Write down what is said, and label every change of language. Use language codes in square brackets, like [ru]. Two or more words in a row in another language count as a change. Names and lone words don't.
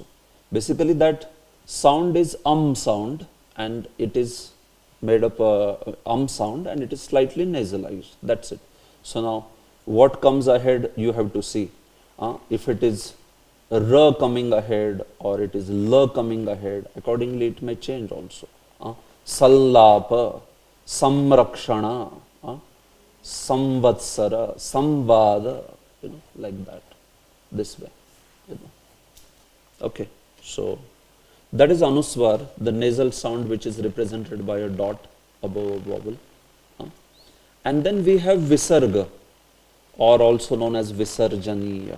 [en] Basically, that sound is sound, and it is made up sound, and it is slightly nasalized. That's it. So now, what comes ahead, you have to see. If it is ra coming ahead or it is la coming ahead, accordingly it may change also. [sa] संलाप, संरक्षण, संवत्सर, संवाद, [en] you know, like that, this way, you know. Okay, so that is anuswar, the nasal sound which is represented by a dot above a vowel. And then we have visarga, or also known as visarjaniya.